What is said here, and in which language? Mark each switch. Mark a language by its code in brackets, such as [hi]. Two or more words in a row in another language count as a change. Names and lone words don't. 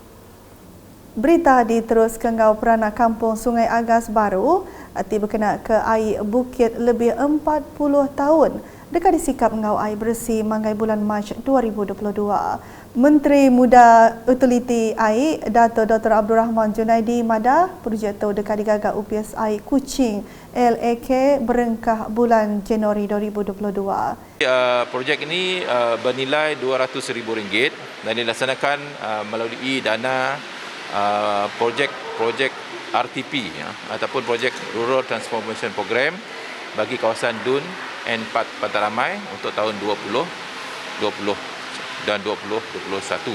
[iba] Berita diteruskan ngau peranak kampung Sungai Agas Baru ati berkena ke air bukit lebih 40 tahun dekat disikap ngau air bersih manggai bulan Mac 2022. Menteri Muda Utiliti Air Datuk Dr. Abdul Rahman Junaidi Mada projek tu dekat digagak UPS Air Kuching LAK berengkah bulan Januari 2022. [ms] Projek ini bernilai RM200,000 dan dilaksanakan melalui dana projek RTP ataupun projek Rural Transformation Program bagi kawasan Dun N4 Pantai Ramai untuk tahun 2020 dan 2021.